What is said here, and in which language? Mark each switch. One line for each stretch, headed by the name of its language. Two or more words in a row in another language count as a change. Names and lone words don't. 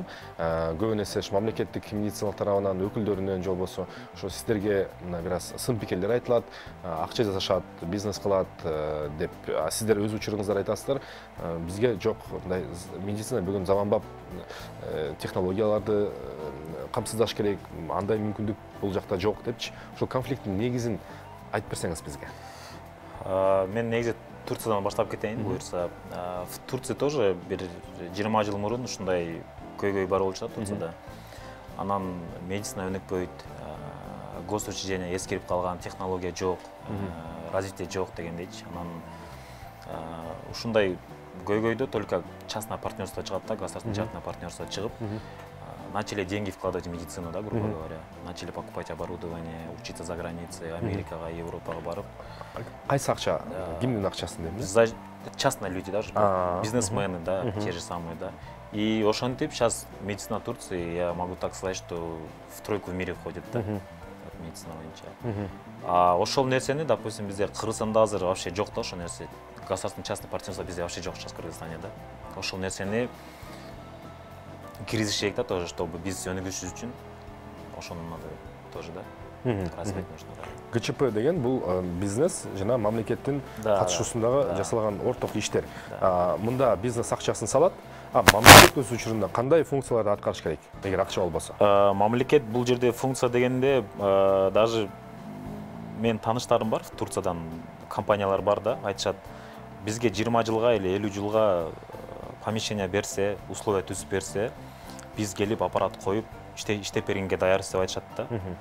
Kyrgyz: Көбүн эсе мамлекеттик медициналык тарабынан өкүлдөрүнөн же болбосо ошо сиздерге бир аз сын пикирлер айтылат, акча жасашат, бизнес кылат деп сиздер өз учуруңуздар айтасыздар. Бизге жок, мындай медицина бүгүн заманбап технологияларды камсыздаш керек, андай мүмкүндүк бул жакта жок депчи. Ошол конфликттин негизин айтып берсеңиз бизге. Мен негизи Турциядан баштап кетейин, буюрса.
Russian: В Турция тоже
Kyrgyz: бир 20 жыл мурун ушундай көйгөй бар болчу Турцияда. Анан медицина өнүкпөйт, госучреждение эскирип калган, технология жок, развитие жок дегендейчи. Анан ушундай көйгөйдө
Russian: только частное партнерство
Kyrgyz: чыгат да,
Russian: государственное частное партнерство чыгып, начали деньги вкладывать в медицину, да, грубо говоря. Начали покупать оборудование, учиться за границей,
Kyrgyz: Америкага, Европага барып. Кайсы акча? Кимдин акчасын дейм?
Russian: Частные люди, даже бизнесмены, да, те же самые, да. И ошентип сейчас медицина Турции, я могу так сказать, что в тройку в мире входит,
Kyrgyz: да, медицина боюнча. А ошол нерсени, допустим, бизде Кыргызстанда азыр вообще жок да, ошол нерсе.
Russian: Государственное частное партнерство бизде вообще жок сейчас в Кыргызстане,
Kyrgyz: да. Ошол нерсени киргизиш керек да тоже, чтобы биз өнүгүшүбүз үчүн ошону
Russian: надо тоже,
Kyrgyz: да,
Russian: развивать нужно,
Kyrgyz: да. ГЧП деген бул бизнес жана мамлекеттин катышуусундагы жасалган орток иштер. Мында бизнес акчасын салат, мамлекет өз учурунда кандай функцияларды аткарыш керек, эгер акча болбосо? Мамлекет бул жерде функция дегенде даже мен тааныштарым бар, Турциядан компаниялар бар да, айтышат, бизге 20 жылга или 50 жылга помещение берсе, условия түзүп берсе, биз келип аппарат коюп иштеп бергенге даярбыз деп айтышат да.